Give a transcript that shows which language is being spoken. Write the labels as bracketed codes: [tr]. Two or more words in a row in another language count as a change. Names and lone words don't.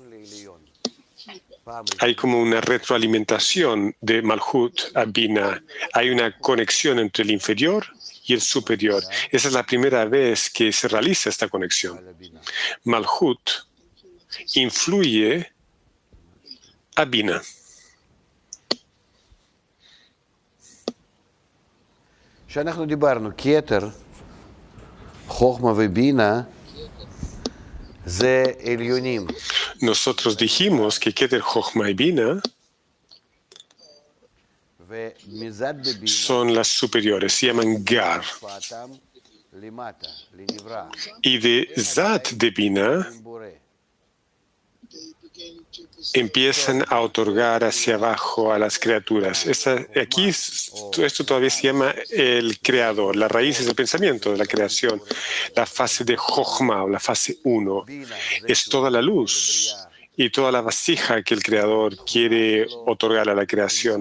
[es] Hay como una retroalimentación de Malhut a Binah. Hay una conexión entre el inferior y el superior. Esa es la primera vez que se realiza esta conexión. Malhut influye a Binah. [he] כשאנחנו דיברנו, כתר, חוכמה ובינה, זה עליונים. [es] Nosotros dijimos que Keter, Jochma y Binah [he] ומזד בבינה, [es] son las superiores, se llaman Gar. [he] השפעתם למטה, לנברא, [es] Y de Zat de Binah [he] עם בורא. [es] empiezan a otorgar hacia abajo a las criaturas. Esto todavía se llama el creador. La raíz es el pensamiento de la creación. La fase de Jochma, o la fase 1, es toda la luz y toda la vasija que el creador quiere otorgar a la creación.